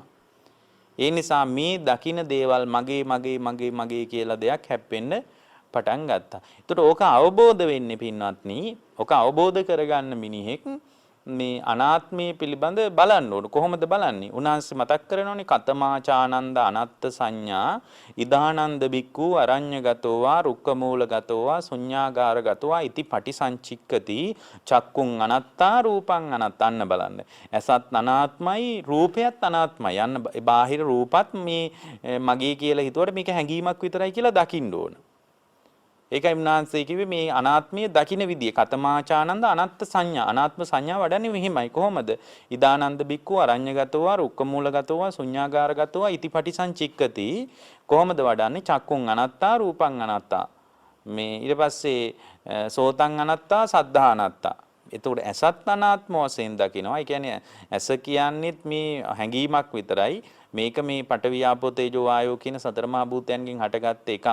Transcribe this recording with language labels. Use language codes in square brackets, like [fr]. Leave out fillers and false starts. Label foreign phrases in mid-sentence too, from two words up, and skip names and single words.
[si] ඒ නිසා මේ දකින්න දේවල් මගේ මගේ මගේ මගේ කියලා දෙයක් හැප්පෙන්න පටන් ගත්තා. ඒතකොට ඕක අවබෝධ වෙන්නේ පින්වත්නි. ඕක අවබෝධ කරගන්න මිනිහෙක් මේ අනාත්මයේ පිළිබඳ බලන්න ඕන. කොහොමද බලන්නේ? උන්වහන්සේ මතක් කරනෝනේ [pi] කතමාචානන්ද අනත්ත් සංඥා ඉදානන්ද බික්ඛු අරඤ්‍යගතෝ වා රුක්කමූලගතෝ වා ශුඤ්ඤාගාරගතෝ වා ඉති පටිසංචික්කති චක්කුං අනත්තා රූපං අනත්තන්න බලන්න. [si] ඇසත් අනාත්මයි රූපයත් අනාත්මයි. යන්න බාහිර රූපත් මේ මගේ කියලා හිතුවට මේක හැඟීමක් විතරයි කියලා දකින්න ඕන. ඒකයි උන්වහන්සේ කිව්වේ මේ අනාත්මයේ දකින්න විදිය [pi] කතමාචානන්ද අනත්ත් සංඥා [si] අනාත්ම සංඥා වඩන්නේ මෙහිමයි කොහොමද [pi] ඉදානන්ද බික්ඛු අරඤ්‍යගතෝ වා රුක්කමූලගතෝ වා ශුඤ්ඤාගාරගතෝ වා ඉති පටිසංචික්කති [si] කොහොමද වඩන්නේ [pi] චක්කුං අනත්තා රූපං අනත්තා [si] මේ ඊට පස්සේ [pi] සෝතං අනත්තා සද්ධා අනත්තා [si] එතකොට ඇසත් අනාත්ම වශයෙන් දකිනවා. ඒ කියන්නේ ඇස කියන්නේත් මේ හැඟීමක් විතරයි. මේක මේ පඨවි ආපෝ තේජෝ වායෝ කියන සතර මහා භූතයන්ගෙන් හටගත්ත එකක්.